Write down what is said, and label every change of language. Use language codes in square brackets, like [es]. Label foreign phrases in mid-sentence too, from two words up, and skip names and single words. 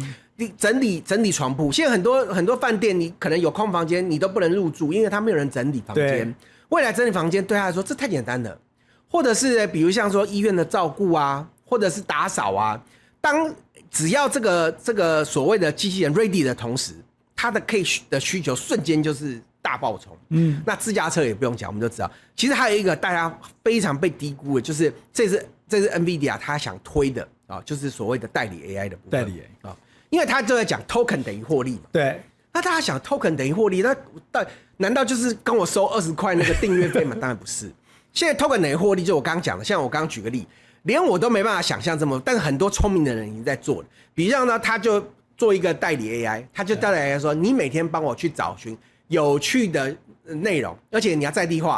[zh] 你整理床鋪，現在很多飯店，你可能有空房間，你都不能入住，因為它沒有人整理房間。未來整理房間对他來說，這太簡單了。或者是比如像說醫院的照顧啊，或者是打掃啊，只要這個所謂的機器人 ready 的同時，它的 K 的需求瞬間就是大爆衝。那自駕車也不用講，我們就知道，其實還有一個大家非常被低估的，就是這是 NVIDIA 他想推的啊，就是所謂的代理 AI 的部分。代理 AI 啊，因為他就在講 token 等於獲利嘛。對。那大家想 token 等於獲利，那難道就是跟我收20塊那個訂閱費嗎？當然不是。現在 token 等於獲利，就我剛剛講的，像我剛剛舉個例，連我都沒辦法想象這麼，但是很多聰明的人已經在做了。比如像呢，他就做一個代理 AI， 他就代理 AI 說，你每天幫我去找尋有趣的內容，而且你要在地化。